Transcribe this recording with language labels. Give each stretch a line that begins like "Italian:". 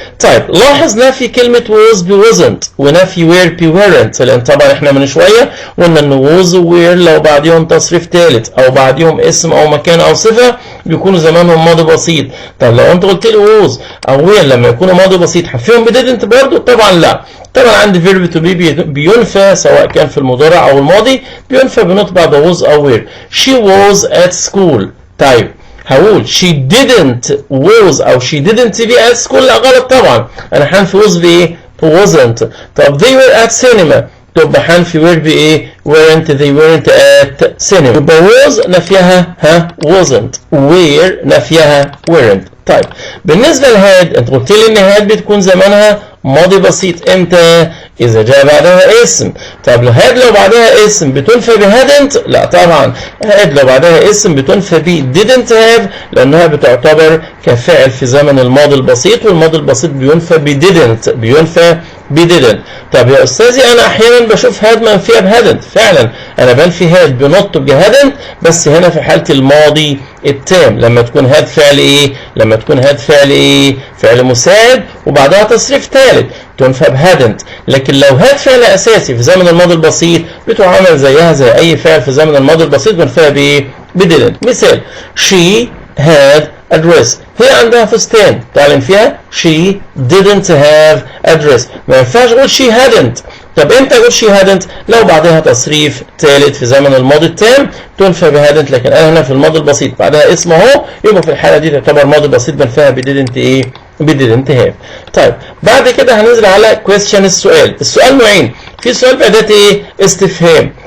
Arabic: طيب لاحظ نفي كلمة was ب wasn't ونفي were ب weren't، لان طبعا احنا من شوية قلنا ان was و were لو بعديهم تصريف ثالث او بعديهم اسم او مكان او صفة بيكونوا زمانهم ماضي بسيط. طب لو انت قلت لي was او were لما يكونوا ماضي بسيط هفيهم ب didn't برضه؟ طبعا لا. طبعا عندي verb to be بينفى سواء كان في المضارع او الماضي، بينفى بنطق بعد was او were.
English: she was at school.
Arabic: طيب هقول
English: she didn't was
Arabic: او
English: she didn't be at school؟
Arabic: لا غلط طبعا، انا هنفي was بايه؟ wasn't. طب
English: they were at cinema،
Arabic: تبقى هنفي
English: were
Arabic: بايه؟
English: weren't they weren't at cinema.
Arabic: يبقى was نفيها wasn't، were نفيها weren't. طيب بالنسبه لهاد انت قلت لي ان هاد بتكون زمانها ماضي بسيط امتى؟ اذا جاء بعدها اسم. طب هاد لو بعدها اسم بتنفى بهادنت؟ لا طبعا، هاد لو بعدها اسم بتنفى ب didn't have لانها بتعتبر كفاعل في زمن الماضي البسيط، والماضي البسيط بينفى ب didn't، بينفى ب didn't. طب يا استاذي انا احيانا بشوف هاد منفيه بهادنت، فعلا انا بنفي هاد بنط بهادنت بس هنا في حاله الماضي التام لما تكون هاد فعل ايه؟ لما تكون هاد فعل ايه؟ فعل مساعد وبعدها تصريف ثالث تنفى بهادنت. لكن لو هاد فعل اساسي في زمن الماضي البسيط بتعامل زيها زي اي فعل في زمن الماضي البسيط بنفيها بايه؟ بدidn't. مثال
English: she had a dress،
Arabic: هي عندها فستان، تعلم فيها
English: she didn't have a dress.
Arabic: ما ينفعش اقول
English: she hadn't.
Arabic: طب امتى اقول she hadn't؟ لو بعدها تصريف ثالث في زمن الماضي التام تنفى بهادنت، لكن انا هنا في الماضي البسيط بعدها اسم اهو، يبقى في الحاله دي تعتبر ماضي بسيط بنفيها بدidn't ايه؟ بدidn't have. طيب بعد كده هننزل على question السؤال. السؤال نوعين، في سؤال بأداة ايه؟ استفهام.